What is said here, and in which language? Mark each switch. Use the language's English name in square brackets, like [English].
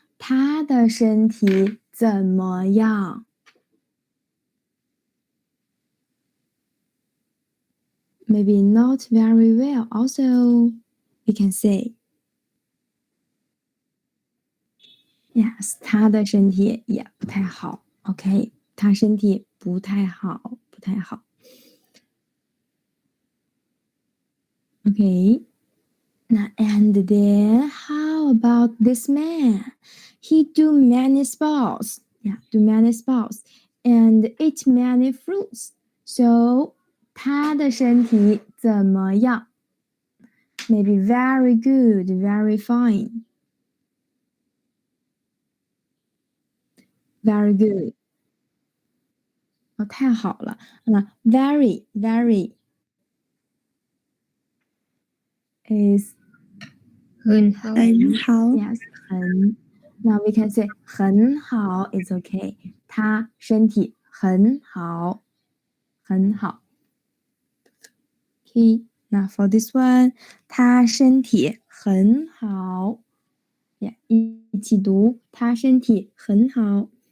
[Chinese] 她的身体怎么样 ？ Maybe not very well. [English] Also, we can say yes，她的身体也不太好。 [Chinese] OK， 她身体不太好，不太好。 [English] Okay. Now, and then how about this man? He do many sports. Yeah, do many sports and eat many fruits. So 他的身体怎么样 Maybe very good, very fine. Very good. 哦，太好了。那 very, very is [Chinese] 很好，很好， yes, 很。 [English] Now we can say 很好 is okay. [Chinese] 他身体很好，很好。 [English] Okay, now for this one, 他身体很好。 [Chinese] Yeah, 一起读，他身体很好。